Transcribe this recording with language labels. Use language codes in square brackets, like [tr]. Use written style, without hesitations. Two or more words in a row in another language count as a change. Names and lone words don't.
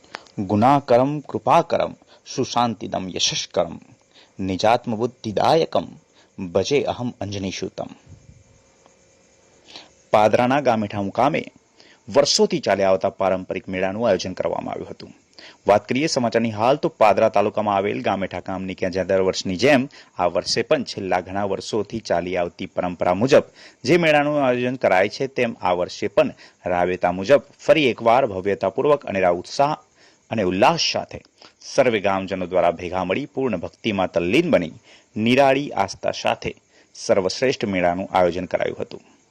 [sa] गुणाकरम कृपाकरम सुशांतिदम यशस्करम निजात्म बुद्धिदायकम भजे अहम अंजनीशूतम। [gu] પાદરાના ગામેઠા મુકામે વર્ષોથી ચાલી આવતા પારંપરિક મેળાનું આયોજન કરવામાં આવ્યું હતું। વાત કરીએ સમાચારની હાલ તો પાદરા તાલુકામાં આવેલ ગામેઠા ગામની કે જ્યાં દર વર્ષની જેમ આ વર્ષે પણ છેલ્લા ઘણા વર્ષોથી ચાલી આવતી પરંપરા મુજબ જે મેળાનું આયોજન કરાય છે તેમ આ વર્ષે પણ રાબેતા મુજબ ફરી એકવાર ભવ્યતાપૂર્વક અને ઉત્સાહ અને ઉલ્લાસ સાથે સર્વે ગામજનો દ્વારા ભેગા મળી પૂર્ણ ભક્તિમાં તલ્લીન બની નિરાળી આસ્થા સાથે સર્વશ્રેષ્ઠ મેળાનું આયોજન કરાયું હતું।